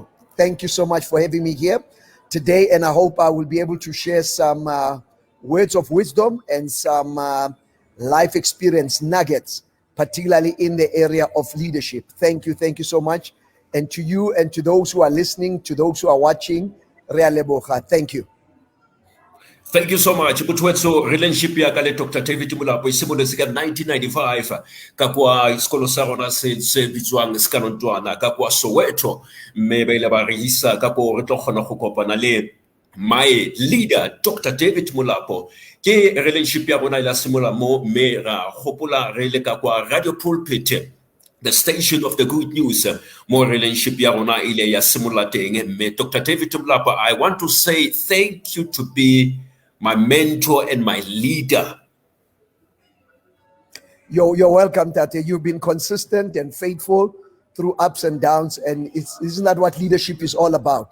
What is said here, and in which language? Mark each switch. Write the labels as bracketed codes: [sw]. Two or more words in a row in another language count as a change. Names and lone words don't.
[en] Thank you so much for having me here today, and I hope I will be able to share some words of wisdom and some life experience nuggets, particularly in the area of leadership. Thank you so much. And to you and to those who are listening, to those who are watching, [tn] Rea leboga. [en] Thank you. Thank you so much. [tn] Butwetso relationship ya kale Dr. David Molapo isimoletse ka 1995 ka kwa isikolo sa rona se bitswang Skanondwana ka kwa Soweto mme ba ile ba re isa ka go re tlo kgona go kopana le [en] my leader [tn] Dr. David Molapo ke relationship ya bona ila simola mo mme ra gopola re le ka kwa Radio Pulpit, [en] the station of the good news. [tn] More relationship ya rona ile ya simola teng mme Dr. [en] David Molapo, I want to say thank you to be my mentor and my leader. You're welcome, Tate. You've been consistent and faithful through ups and downs, and isn't that what leadership is all about?